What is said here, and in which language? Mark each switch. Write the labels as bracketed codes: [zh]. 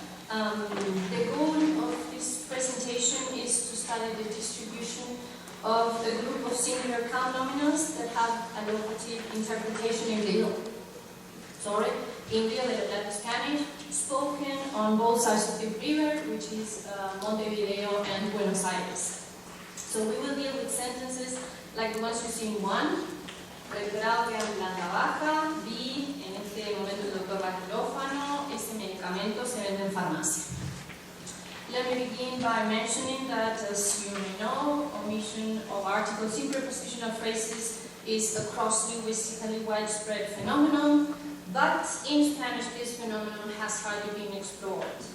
[en] The goal of this presentation is to study the distribution of a group of singular count nominals that have a locative interpretation in Rio. In Rio de la Plata Spanish, spoken on both sides of the river, which is Montevideo and Buenos Aires. So we will deal with sentences like the ones you see in 1. [es] Rectorado queda en planta baja. B. En este momento el doctor va al quirófano. Este medicamento se vende en farmacia. [en] Let me begin by mentioning that, as you may know, omission of articles in prepositional phrases is a cross-linguistically widespread phenomenon. But in Spanish, this phenomenon has hardly been explored.